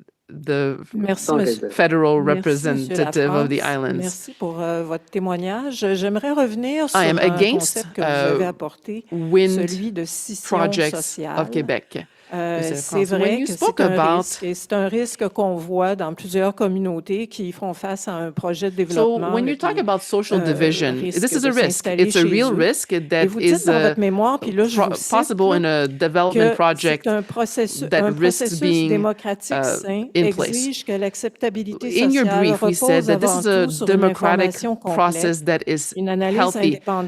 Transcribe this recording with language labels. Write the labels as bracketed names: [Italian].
[English] The federal representative of the islands. [French] Merci pour votre témoignage. J'aimerais revenir sur un concept que vous avez apporté, celui de scission sociale. [English] Of Québec. [French] C'est vrai que c'est un risque qu'on voit dans plusieurs communautés qui font face à un projet de développement. [English] So when you talk about social division, this is a risk. It's a real risk that is possible in a development project that risks being in place. In your brief, we said that this is a democratic process that is healthy.